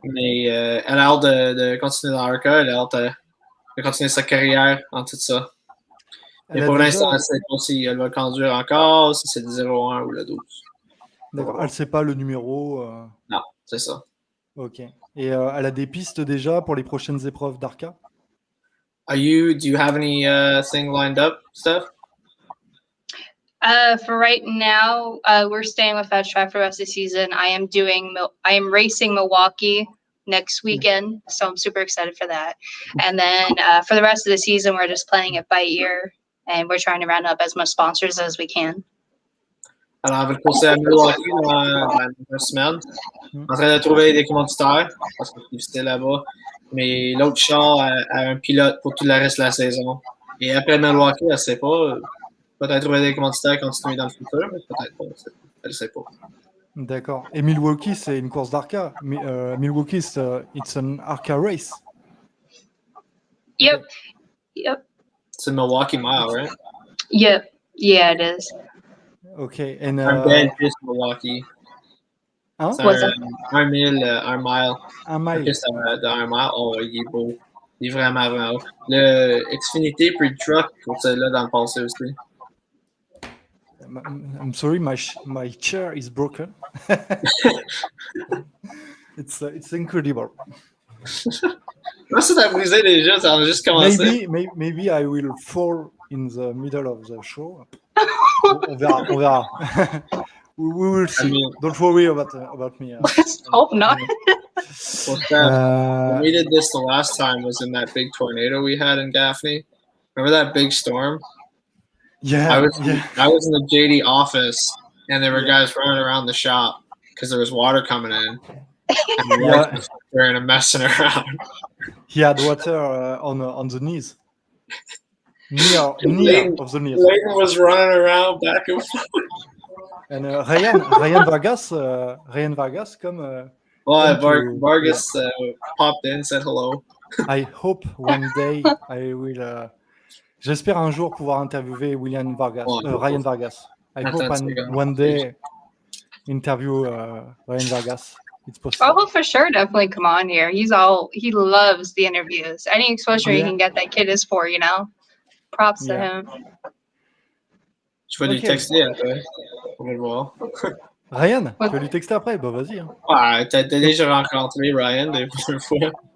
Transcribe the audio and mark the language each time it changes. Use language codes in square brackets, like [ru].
[fr] Mais elle a hâte de continuer dans l'ARCA. Elle a hâte de continuer sa carrière en tout ça. Mais pour l'instant, elle ne sait pas si elle va conduire encore, si c'est le 01 ou le 12. D'accord. Elle ne sait pas le numéro. Non, c'est ça. Ok. Et elle a des pistes déjà pour les prochaines épreuves d'ARCA? [en] Do you have anything lined up, Steph? For right now, we're staying with Fast Track for the rest of the season. I am racing Milwaukee next weekend, so I'm super excited for that. And then for the rest of the season, we're just playing it by ear, and we're trying to round up as much sponsors as we can. [fr] Alors, on va courser à Milwaukee dans une semaine. En train de trouver des commanditaires, parce que c'est difficile là-bas. Mais l'autre char a un pilote pour tout le reste de la saison. Et après Milwaukee, elle ne sait pas. Peut-être trouver des commanditaires continuer dans le futur, mais peut-être pas. Elle ne sait pas. D'accord. Et Milwaukee, c'est une course d'ARCA. [en] Milwaukee, it's an ARCA race. Yep. Okay. Yep. [fr] C'est Milwaukee Mile, right? [en] Yep. Yeah, it is. Okay. And [fr] Un bel piste Milwaukee. hein? C'est [en] What's that? [fr] un mile. Un Un mile. piste de 1 mile. Oh, il est beau. Il est vraiment, vraiment beau. Le Xfinity Pre-Truck, pour celle-là dans le passé aussi. [en] I'm sorry, my chair is broken. It's incredible. [fr] Comment ça t'a brisé déjà? Ça a juste commencé. [en] Maybe I will fall in the middle of the show. [fr] On verra. [en] we will see. I mean, Don't worry about me. Let's hope not. When we did this the last time was in that big tornado we had in Gaffney. Remember that big storm? Yeah. I was in the JD office, and there were guys running around the shop because there was water coming in. And the guys were messing around. He had water on the knees. Near of the knees. Leighton was running around back and forth. And Ryan Vargas come. Vargas popped in, said hello. I hope one day I will. [fr] J'espère un jour pouvoir interviewer Ryan Vargas. [en] I hope one day interview Ryan Vargas. It's possible. Oh, he'll for sure definitely come on here. He loves the interviews. Any exposure he can get, that kid is for, you know. Props to him. [fr] Je vais lui texter après. On va le voir. Ryan, tu vas lui texter après? Bah vas-y. Hein. Ah, t'as déjà rencontré Ryan des fois.